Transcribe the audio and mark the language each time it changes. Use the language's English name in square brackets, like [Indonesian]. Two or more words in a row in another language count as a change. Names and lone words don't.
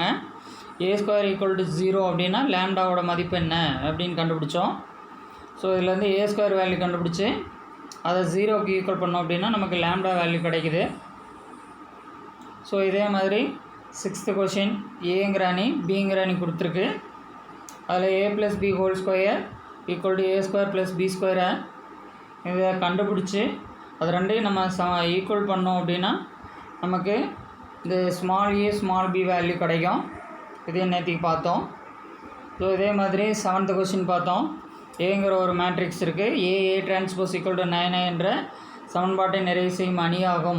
[Tamil] a² = 0 அப்படின்னா லேம்டாவோட மதிப்பு என்ன அப்படின்னு கண்டுபிடிச்சோம். ஸோ இதுலேருந்து a² வேல்யூ கண்டுபிடிச்சி அதை 0க்கு ஈக்குவல் பண்ணோம் அப்படின்னா நமக்கு லேம்டா வேல்யூ கிடைக்குது. ஸோ இதே மாதிரி 6th கொஸ்டின் ஏங்கிற அணி பிங்கிற அணி கொடுத்துருக்கு. அதில் a + b² = a² + b². இதை கண்டுபிடிச்சி அது ரெண்டையும் நம்ம ஈக்குவல் பண்ணோம் அப்படின்னா நமக்கு இந்த [English] small a small b value [Tamil] கிடைக்கும். இதே நேற்றுக்கு பார்த்தோம். ஸோ இதே மாதிரி 7th கொஸ்டின் பார்த்தோம். ஏங்கிற ஒரு மேட்ரிக்ஸ் இருக்குது. AAT = 9 என்ற சமன்பாட்டை நிறைவு செய்யும் அணியாகும்.